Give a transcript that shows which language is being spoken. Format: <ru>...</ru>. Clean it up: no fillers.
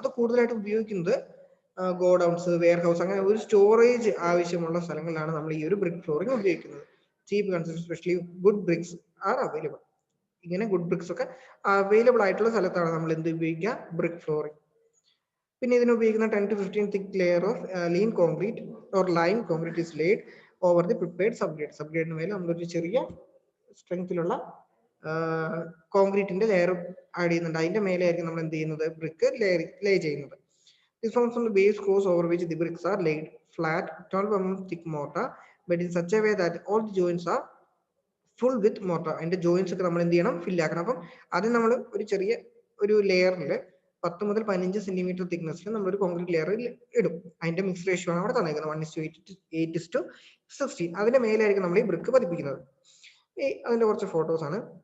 <ml>അത് കൂടുതലായിട്ട് ഉപയോഗിക്കുന്നത് ഗോഡൌൺസ്, വെയർ ഹൗസ്, അങ്ങനെ ഒരു സ്റ്റോറേജ് ആവശ്യമുള്ള സ്ഥലങ്ങളിലാണ് നമ്മൾ ഈ ഒരു ബ്രിക്ക് ഫ്ലോറിംഗ് ഉപയോഗിക്കുന്നത്.</ml> <en>Cheap construction, specially good bricks are available.</en> <ml>ഇങ്ങനെ ഗുഡ് ബ്രിക്സ് ഒക്കെ അവൈലബിൾ ആയിട്ടുള്ള സ്ഥലത്താണ് നമ്മൾ എന്ത് ഉപയോഗിക്കുക, ബ്രിക്ക് ഫ്ലോറിംഗ്. പിന്നെ ഇതിന് ഉപയോഗിക്കുന്ന</ml> <en>10 to 15 thick layer of lean concrete or lime concrete is laid over the prepared subgrade.</en> <ml>സബ്ഗ്രേഡിന് മേലെ നമ്മളൊരു ചെറിയ സ്ട്രെങ്ത്തിലുള്ള കോൺക്രീറ്റിന്റെ ലെയർ ആഡ് ചെയ്യുന്നുണ്ട്. അതിന്റെ മേലെ ആയിരിക്കും നമ്മൾ എന്ത് ചെയ്യുന്നത്, ബ്രിക്ക് ലേ ചെയ്യുന്നത്.</ml> <en>This forms on the base course over which the bricks are laid. Flat 12 mm thick mortar, but in such a way that all the joints are full with mortar.</en> <ml>അതിന്റെ joints ഒക്കെ നമ്മൾ എന്ത് ചെയ്യണം, fill ആക്കണം. അപ്പം അത് നമ്മൾ ഒരു ചെറിയ ഒരു ലെയറിൽ 10 മുതൽ 15 സെന്റിമീറ്റർ തിക്നെസ്സിൽ നമ്മളൊരു കോൺക്രീറ്റ് ലെയറിൽ ഇടും. അതിന്റെ മിക്സ് റേഷ്യോ ആണ് അവിടെ തന്നേക്കുന്നത് 1:8:16. അതിന്റെ മേലായിരിക്കും നമ്മൾ ഈ ബ്രിക്ക് പതിപ്പിക്കുന്നത്. അതിന്റെ കുറച്ച് ഫോട്ടോസ് ആണ്.</ml>